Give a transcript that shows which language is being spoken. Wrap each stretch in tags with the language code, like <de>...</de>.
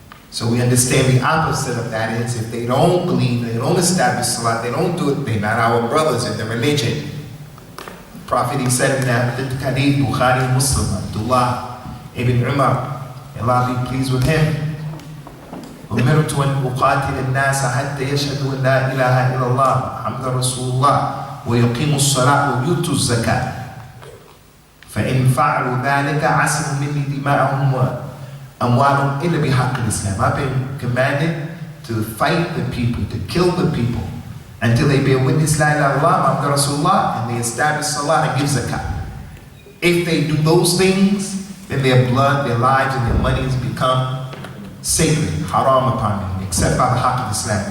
<en>So we understand the opposite of that is if they don't believe, they don't establish salah, they don't do it, they're not our brothers in the religion. The Prophet, he said in that hadith, Bukhari Muslim, Abdullah ibn Umar, Allah be pleased with him.</en> <ar>أمرت أن أقاتل الناس حتى يشهدوا أن لا إله إلا الله محمد رسول الله ويقيموا الصلاة ويؤتوا الزكاة فإن فعلوا ذلك عصموا مني دماءهم وأموالهم إلا بحق الإسلام.</ar> <en>I've been commanded to fight the people, to kill the people until they bear witness La ilaha illallah Muhammad Rasulullah and they establish Salah and give zakah. If they do those things, then their blood, their lives, and their monies become sacred, haram upon them, except by the haqq of Islam.</en>